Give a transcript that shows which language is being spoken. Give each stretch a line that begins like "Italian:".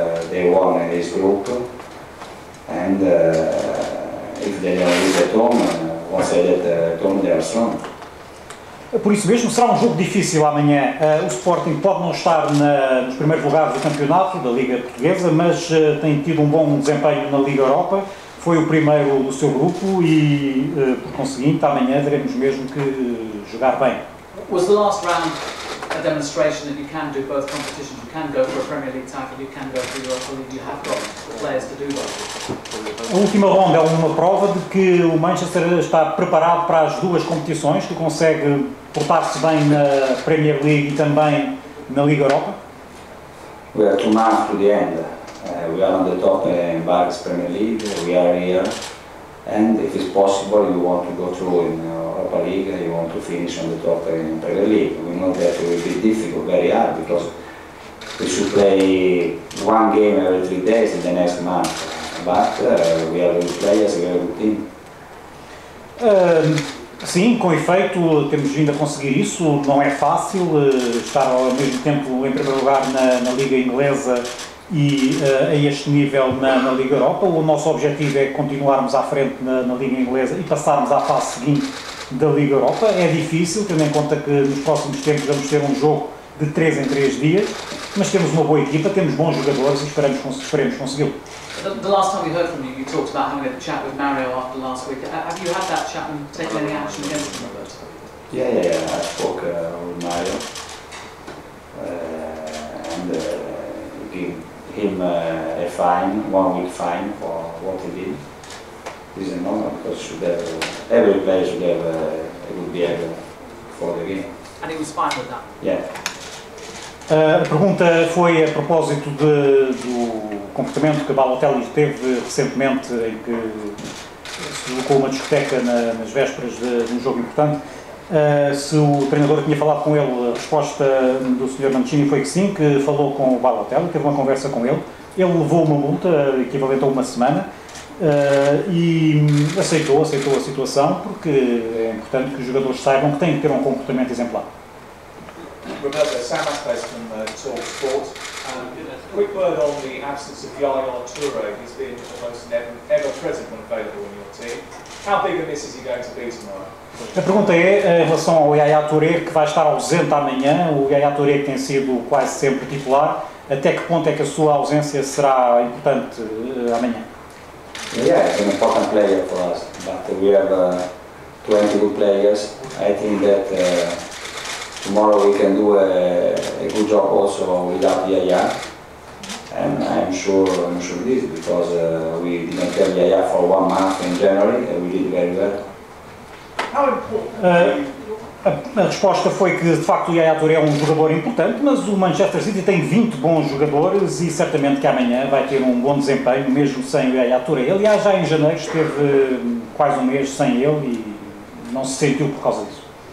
English: They won in this group, and if they don't lose at home, once they get at home, they are strong.
Portuguese: Por isso mesmo, será um jogo difícil amanhã. O Sporting pode não estar nos primeiros lugares do campeonato, da Liga Portuguesa, mas tem tido um bom desempenho na Liga Europa. Foi o primeiro do seu grupo e, por conseguinte, amanhã teremos mesmo que jogar bem.
English: Was the last round a demonstration that you can do both competitions? You can go for a Premier League title, you can go for Europa League, you have got players to do both.
Portuguese: A última ronda é uma prova de que o Manchester está preparado para as duas competições, que consegue portar-se bem na Premier League e também na Liga Europa.
English: We are 2 months to the end. We are on the top in Barks Premier League. We are here, and if it's possible, you want to go through in Europa League. You want to finish on the top in Premier League. We know that it will be difficult, very hard, because we should play 1 game every 3 days in the next month. But we are good players, we are a good team.
Portuguese: Sim, com efeito, temos vindo a conseguir isso. Não é fácil estar ao mesmo tempo em primeiro lugar na Liga Inglesa e a este nível na Liga Europa. O nosso objetivo é continuarmos à frente na Liga Inglesa e passarmos à fase seguinte da Liga Europa. É difícil, tendo em conta que nos próximos tempos vamos ter um jogo de 3 em 3 dias, mas temos uma boa equipa, temos bons jogadores e esperemos consegui-lo.
English: The last time we heard from you, you talked about having a chat with Mario after last week. Have you had that chat and taken any action against him, Roberto? Yeah. I spoke with Mario and give him a fine, 1 week fine for what he did. This is normal because every player should have a good behavior for the game. And he was fine with that? Yeah.
Portuguese: A pergunta foi a propósito do comportamento que Balotelli teve recentemente, em que se colocou uma discoteca nas vésperas de um jogo importante. Se o treinador tinha falado com ele, a resposta do Sr. Mancini foi que sim, que falou com o Balotelli, teve uma conversa com ele. Ele levou uma multa equivalente a 1 semana e aceitou a situação, porque é importante que os jogadores saibam que têm que ter um comportamento exemplar.
English: Roberto, Sam Aspace from Talk Sport. Quick word on the absence of Yaya Toure. He's been almost ever present when available in your team. How big a miss is he going to be tomorrow?
Portuguese: A pergunta é em relação ao Yaya Toure, que vai estar ausente amanhã. O Yaya Toure tem sido quase sempre titular. Até que ponto é que a sua ausência será importante amanhã?
English: Yeah, he's an important player for us, but we have 20 good players. I think that tomorrow we can do a good job also without Yaya, and I'm sure this because we didn't have Yaya for 1 month in January and we did very well. How important
Portuguese: A resposta foi que de facto o Yaya Toure é um jogador importante, mas o Manchester City tem 20 bons jogadores e certamente que amanhã vai ter um bom desempenho mesmo sem o Yaya Toure. Aliás, já em janeiro esteve quase 1 mês sem ele e não se sentiu por causa disso.